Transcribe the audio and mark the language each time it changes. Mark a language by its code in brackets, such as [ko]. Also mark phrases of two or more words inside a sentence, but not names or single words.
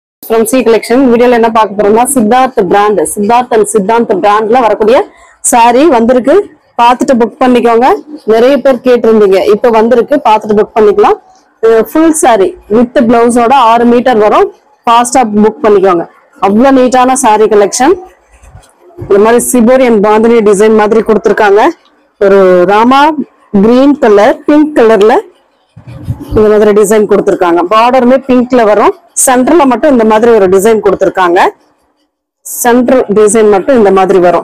[en] from C collection. [ta] Video la enna paaka poroma Siddharth brand, Siddharth and Siddhant brand la varakudiya saree vandirukku. பாத்திட்டு book பண்ணிக்கோங்க. நெறைய பேர் கேட்டிருந்தீங்க. இப்போ வந்திருக்கு பாத்திட்டு book பண்ணிக்கலாம். [en] Full saree with blouse [ta] ஓட 6 meter வரும். Fast ah book pannikonga. அவ்ளோ neat ஆன [en] saree collection. [ta] இந்த மாதிரி சிபோரி அண்ட் பாந்தினி டிசைன் மாதிரி கொடுத்திருக்காங்க. ஒரு ராமா [en] green colour pink [ta] கலர்ல இந்த மாதிரி டிசைன் கொடுத்திருக்காங்க. பார்டருமே பிங்க்ல வரும். சென்டர்ல மட்டும் இந்த மாதிரி ஒரு டிசைன் கொடுத்திருக்காங்க. சென்டர் டிசைன் மட்டும் இந்த மாதிரி வரும்.